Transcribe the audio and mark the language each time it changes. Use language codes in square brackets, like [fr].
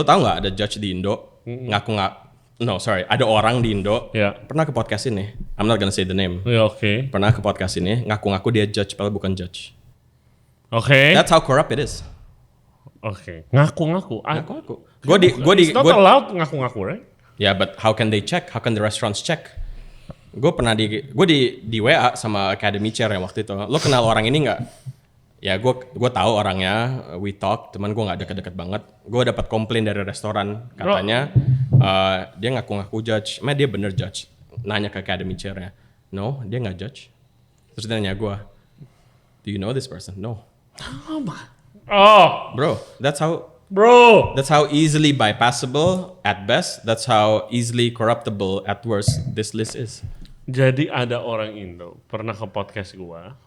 [id] Lu tahu nggak ada judge di Indo ada orang di Indo pernah ke podcast ini. [en] I'm not gonna say the name. Oke. [id] Pernah ke podcast ini ngaku-ngaku dia judge padahal bukan judge. Oke. [en] That's how corrupt it is. [id] Oke. Ngaku-ngaku. [en] It's not allowed ngaku-ngaku, right? Yeah, but how can they check? How can the restaurants check? [id] Gue di WA sama Academy Chair yang waktu itu. Lo kenal orang ini nggak? Ya gue tahu orangnya, we talk, teman gue nggak deket-deket banget. Gue dapat komplain dari restoran, katanya dia ngaku-ngaku judge, dia bener judge. Nanya ke Academy Chair-nya, no, dia nggak judge. Terus dia nanya gue, do you know this person? No. [en] Bro, that's how easily bypassable at best. That's how easily corruptible at worst this list is. [id] Jadi ada orang Indo pernah ke podcast gue.